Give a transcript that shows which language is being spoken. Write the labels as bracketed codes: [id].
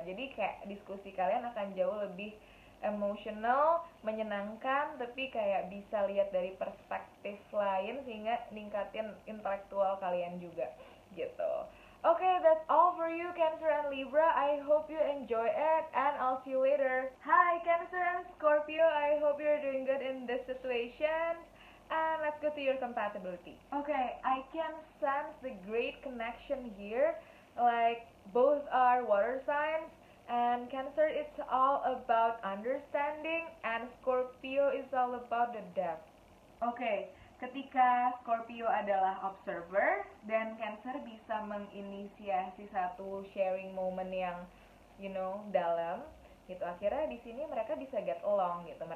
[id] Jadi kayak diskusi kalian akan jauh lebih emotional, menyenangkan, tapi kayak bisa lihat dari perspektif lain sehingga ningkatin intelektual kalian juga gitu. [en] Okay, that's all for you, Cancer and Libra. I hope you enjoy it, and I'll see you later. Hi, Cancer and Scorpio. I hope you're doing good in this situation. And let's go to your compatibility. Okay, I can sense the great connection here. Like, both are water signs, and Cancer it's all about understanding, and Scorpio is all about the depth. [id] Okay, ketika Scorpio adalah observer dan Cancer bisa menginisiasi satu sharing moment yang dalam gitu, akhirnya di sini mereka bisa get along gitu.